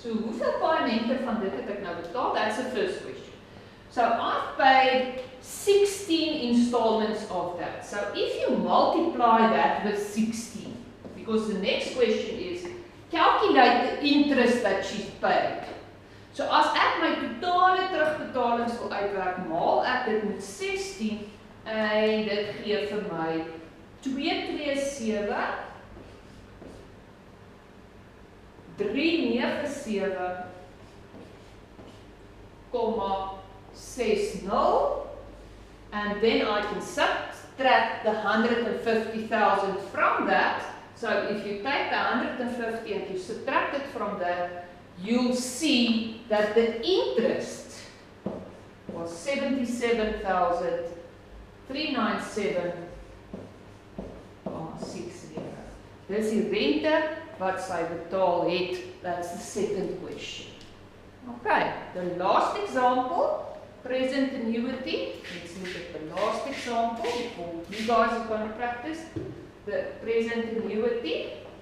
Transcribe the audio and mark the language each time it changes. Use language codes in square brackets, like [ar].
[af] So hoeveel paemente van dit het ek nou betaal? [en] That's the first question. So I've paid 16 installments of that. So if you multiply that with 16, because the next question is, calculate the interest that she's paid. [af] So as ek my totale terugbetalings wil uitwerk, maal ek dit met 16 en dit gee vir my 227 397,60, [en] and then I can subtract the 150,000 from that. So if you take the 150 and you subtract it from that, you'll see that the interest was 77,397,60. [af] Dis die rente wat sy betaal het. [en] That's the second question. Okay, the last example, present annuity. Let's look at the last example before you guys are going to practice the present annuity.